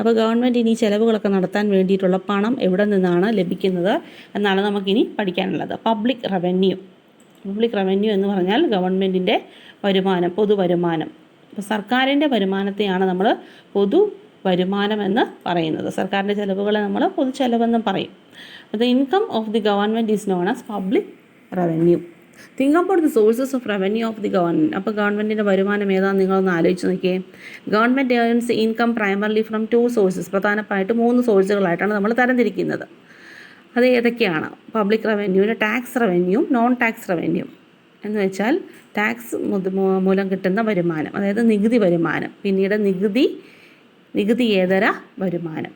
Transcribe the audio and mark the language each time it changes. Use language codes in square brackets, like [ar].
[ml] അപ്പോൾ ഗവൺമെൻറ്റിന് ഈ ചിലവുകളൊക്കെ നടത്താൻ വേണ്ടിയിട്ടുള്ള പണം എവിടെ നിന്നാണ് ലഭിക്കുന്നത് എന്നാണ് നമുക്കിനി പഠിക്കാനുള്ളത്. പബ്ലിക് റവന്യൂ എന്ന് പറഞ്ഞാൽ ഗവൺമെൻറ്റിൻ്റെ വരുമാനം, പൊതുവരുമാനം. അപ്പോൾ സർക്കാരിൻ്റെ വരുമാനത്തെയാണ് നമ്മൾ പൊതുവരുമാനം എന്ന് പറയുന്നത്. സർക്കാരിൻ്റെ ചിലവുകളെ നമ്മൾ പൊതു ചിലവെന്നും പറയും. [en] The income of the government is known as public revenue. Think about the sources of revenue of the government. [ml] അപ്പോൾ ഗവൺമെൻറ്റിൻ്റെ വരുമാനം ഏതാണെന്ന് നിങ്ങളൊന്ന് ആലോചിച്ച് നോക്കിയേ. [en] Government earns income primarily from 2 sources. [ml] പ്രധാനമായിട്ട് 3 സോഴ്സുകളായിട്ടാണ് നമ്മൾ തരംതിരിക്കുന്നത്. അത് ഏതൊക്കെയാണ്? Public റവന്യൂവിന് tax revenue, non tax revenue എന്ന് വെച്ചാൽ ടാക്സ് മൂലം കിട്ടുന്ന വരുമാനം, അതായത് നികുതി വരുമാനം, പിന്നീട് നികുതിയേതര വരുമാനം.